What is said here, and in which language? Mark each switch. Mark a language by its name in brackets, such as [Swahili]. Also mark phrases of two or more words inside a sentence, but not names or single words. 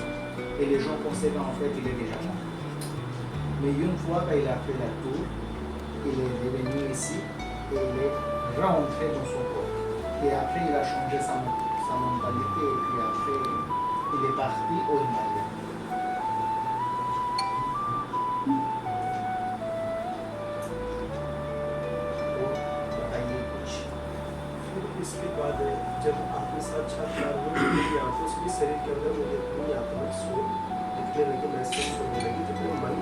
[French] Et les gens pensaient qu'en fait il est déjà mort. Mais une fois qu'il a fait la tour, il est revenu ici et il est rentré dans son corps. Et après il a changé sa mentalité et puis après il est parti au Himalaya. [Hindi] इसके बाद जब आपके साथ साक्षात्कार हुआ तो उसके शरीर के अंदर मुझे कोई आत्मा सोल दिखने दिखने लगी, महसूस होने लगी, जब मैं मन